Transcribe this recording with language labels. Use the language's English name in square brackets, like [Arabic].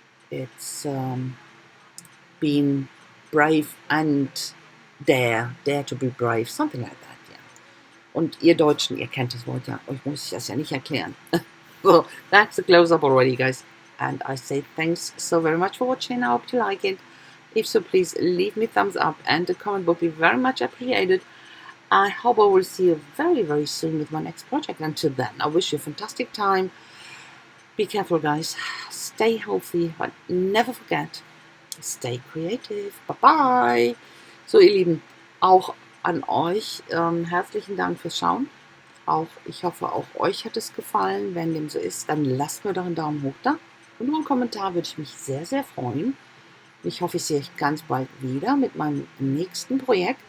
[English] It's being brave and dare to be brave, something like that, yeah. [German] Und ihr Deutschen, ihr kennt das Wort ja, euch muss ich das ja nicht erklären. [English] So, that's the close-up already, guys. And I say thanks so very much for watching. I hope you like it. If so, please leave me a thumbs up, and a comment would be very much appreciated. I hope I will see you very, very soon with my next project. Until then, I wish you a fantastic time. Be careful, guys. Stay healthy, but never forget, stay creative. Bye-bye. [German] So, ihr Lieben, auch an euch herzlichen Dank fürs Schauen. Ich hoffe, auch euch hat es gefallen. Wenn dem so ist, dann lasst mir doch einen Daumen hoch da. Und nur einen Kommentar würde ich mich sehr, sehr freuen. Ich hoffe, ich sehe euch ganz bald wieder mit meinem nächsten Projekt.